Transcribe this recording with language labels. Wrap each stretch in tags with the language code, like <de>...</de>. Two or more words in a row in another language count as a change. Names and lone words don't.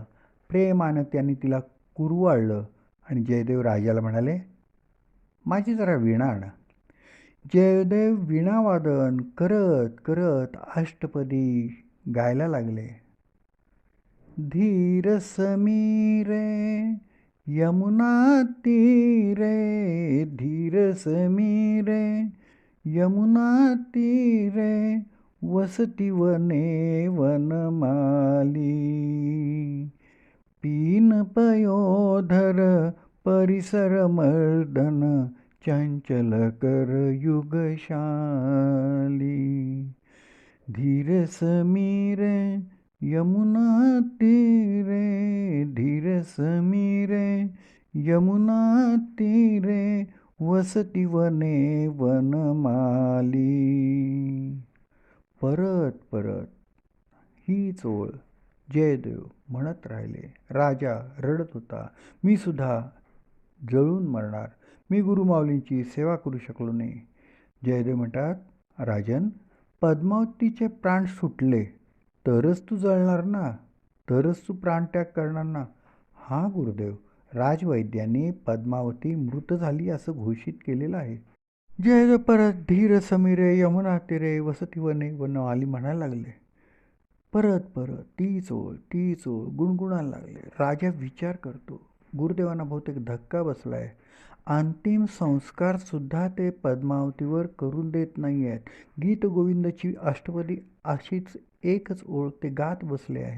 <mr>प्रेमानं त्यांनी तिला कुरवाळलं आणि जयदेव राजाला म्हणाले, माझी जरा वीणा आण. जयदेव वीणावादन करत करत अष्टपदी गायला लागले.</mr> <sa>धीर समीरे यमुना तीरे, धीर समीरे यमुना तीरे, वसती वने वनमाली, पीन पयोधर परिसर मर्दन, चंचल कर युगशाली. धीर समीरे यमुना तीरे, धीर समीरे यमुना तीरे, वसती वने वनमाली.</sa> <mr>परत परत हीच ओळ जयदेव म्हणत राहिले. राजा रडत होता. मी सुद्धा जळून मरणार. मी गुरुमाऊलींची सेवा करू शकलो नाही. जयदेव म्हणतात, राजन, पद्मावतीचे प्राण सुटले तरच तू जळणार ना, तरच तू प्राणत्याग करणार ना. हा गुरुदेव, राजवैद्यांनी पद्मावती मृत झाली असं घोषित केलेलं आहे. जयदेव परत</mr> <sa>धीर समीरे यमुना तीरे वसती वने वनवाली</sa> <mr>म्हणायला लागले. परत परत तीच ओळ गुणगुणायला लागले. राजा विचार करतो. गुरुदेवांना बहुतेक धक्का बसलाय. अंतिम संस्कार सुद्धा ते पद्मावतीवर करून देत नाही आहेत. गीत गोविंदाची अष्टपदी अशीच एकच ओळ ते गात बसले आहेत.</mr>